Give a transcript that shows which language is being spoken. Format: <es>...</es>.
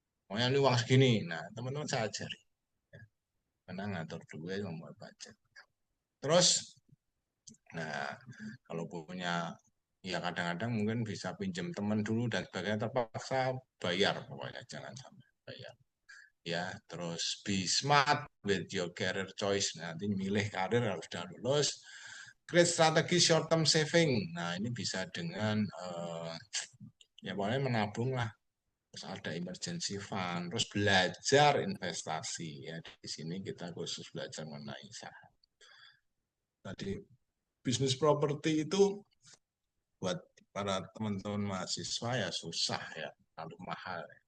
<id>Pokoknya ini uang segini, nah teman-teman saya ajari. Ya, karena ngatur duit, membuat budget. Terus, nah kalau punya, ya kadang-kadang mungkin bisa pinjam teman dulu dan sebagainya, terpaksa bayar, pokoknya jangan sampai bayar. Ya, terus</id> <en>be smart with your career choice.</en> <id>Nah, nanti milih karir harus sudah lulus.</id> <en>Create strategi short term saving.</en> <id>Nah, ini bisa dengan ya pokoknya menabung lah. Terus ada emergency fund, terus belajar investasi ya. Di sini kita khusus belajar mengenai saham. Tadi bisnis properti itu buat para teman-teman mahasiswa ya susah ya, terlalu mahal.</id>